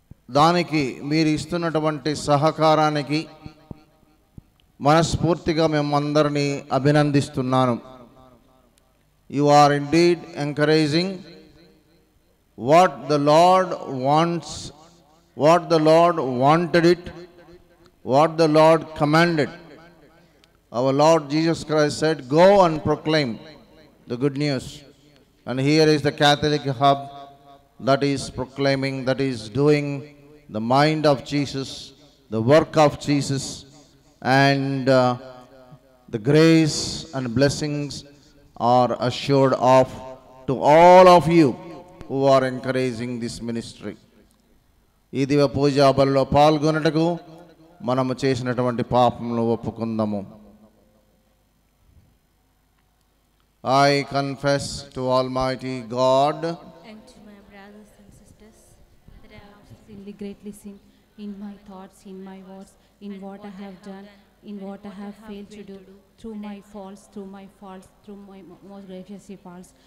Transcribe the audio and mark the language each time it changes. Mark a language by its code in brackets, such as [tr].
[te] దానికి మీరు ఇస్తున్నటువంటి సహకారానికి మనస్ఫూర్తిగా మేమందరినీ అభినందిస్తున్నాను. [en] You are indeed encouraging what the Lord wants, what the Lord wanted it, what the Lord commanded. Our Lord Jesus Christ said, go and proclaim the good news. And here is the Catholic hub that is proclaiming, that is doing the mind of Jesus, the work of Jesus, and the grace and blessings are assured of to all of you who are encouraging this ministry. [te] ఈ దివ్య పూజా బలిలో పాల్గొనుటకు మనము చేసినటువంటి పాపములను ఒప్పుకుందాము. [en] I confess to Almighty God And to my brothers and sisters that I have sinned, greatly sinned in my thoughts, in my words, in what I have done, in what I have failed to do, through my faults, through my most gracious faults.